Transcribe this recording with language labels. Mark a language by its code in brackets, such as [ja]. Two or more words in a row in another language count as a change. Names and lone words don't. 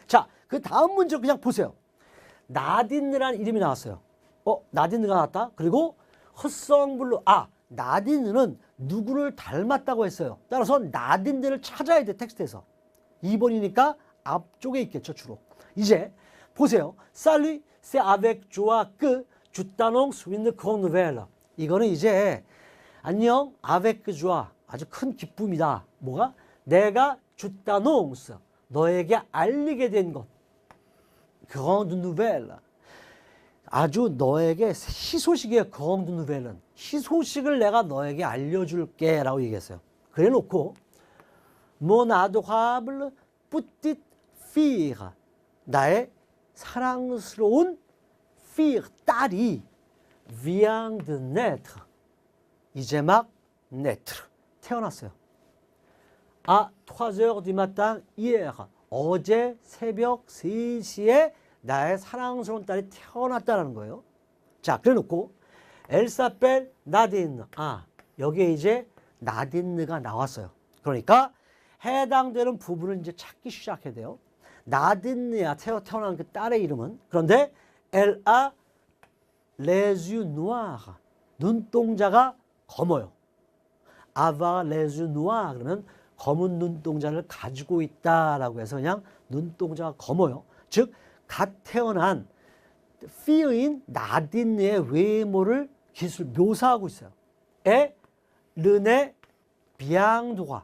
[ko] 자, 그 다음 문제로 그냥 보세요. 나딘느라는 이름이 나왔어요. 나딘느가 나왔다. 그리고 헛성블루. 나딘느는 누구를 닮았다고 했어요. 따라서 나딘느를 찾아야 돼, 텍스트에서. 2번이니까 앞쪽에 있겠죠, 주로. 이제 보세요. [fr] Salut, c'est avec joie que je t'annonce une grande nouvelle. [ko] 이거는 이제 안녕, [fr] avec joie. [ko] 아주 큰 기쁨이다. 뭐가? 내가 [fr] je t'annonce. [ko] 너에게 알리게 된 것. [fr] grande nouvelle. [ko] 아주 너에게 희소식이에요. [fr] grande nouvelle는. [ko] 희소식을 내가 너에게 알려줄게 라고 얘기했어요. 그래 놓고 [fr] mon adorable petite fille. [ko] 나의 사랑스러운 [fr] fille, 딸이 vient de naître. [ko] 이제 막 naître. 태어났어요. [fr] À 3h du matin hier. [ko] 어제 새벽 3시에 나의 사랑스러운 딸이 태어났다는 거예요. 자, 그래 놓고 [fr] Elle s'appelle Nadine. [ko] 여기에 이제 나딘느가 나왔어요. 그러니까 해당되는 부분을 이제 찾기 시작해야 돼요. 나딘느야, 태어난 그 딸의 이름은. [fr] 그런데 Elle a les yeux noirs. [ko] 눈동자가 검어요. [fr] Avoir les yeux noirs. [ko] 그러면 검은 눈동자를 가지고 있다라고 해서 그냥 눈동자가 검어요. 즉, 갓 태어난 피어인 나딘느의 외모를 기술 묘사하고 있어요. 르네 비앙도가.